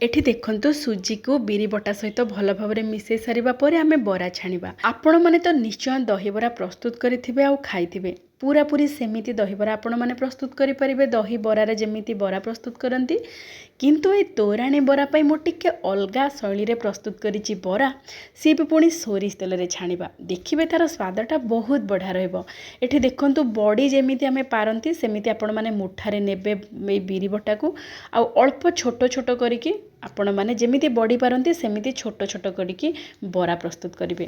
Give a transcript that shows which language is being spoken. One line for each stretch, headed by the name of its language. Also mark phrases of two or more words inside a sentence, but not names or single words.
Odia: ଏଠି ଦେଖନ୍ତୁ ସୁଜି କୁ ବିରି ବଟା ସହିତ ଭଲ ଭାବ ରେ ମିଶେଇ ସାରିବା ପରେ ଆମେ ବରା ଛାଣିବା। ଆପଣ ମାନେ ତ ନିଶ୍ଚୟ ଦହି ବରା ପ୍ରସ୍ତୁତ କରିଥିବେ ଆ ଖାଇଥିବେ। ପୂରା ପୂରି ସେମିତି ଦହି ବରା ଆପଣ ମାନେ ପ୍ରସ୍ତୁତ କରି ପାରିବେ। ଦହି ବରା ରେ ଯେମିତି ବରା ପ୍ରସ୍ତୁତ କରନ୍ତି କିନ୍ତୁ ଏ ତୋରାଣି ବରା ପାଇଁ ମୁଁ ଟିକେ ଅଲଗା ଶୈଳୀ ରେ ପ୍ରସ୍ତୁତ କରିଛି ବରା। ସେ ବି ପୁଣି ସୋରିଷ ତେଲ ରେ ଛାଣିବା। ଦେଖିବେ ତାର ସ୍ୱାଦଟା ବହୁତ ବଢ଼ିଆ ରହିବ। ଏଠି ଦେଖନ୍ତୁ ବଡ଼ି ଯେମିତି ଆମେ ପାରନ୍ତି ସେମିତି ଆପଣ ମାନେ ମୁଠାରେ ନେବେ ଏ ବିରି ବଟା କୁ ଆ ଅଳ୍ପ ଛୋଟ ଛୋଟ କରିକି ଆପଣ ମାନେ ଯେମିତି ବଡ଼ି ପାରନ୍ତି ସେମିତି ଛୋଟ ଛୋଟ କରିକି ବରା ପ୍ରସ୍ତୁତ କରିବେ।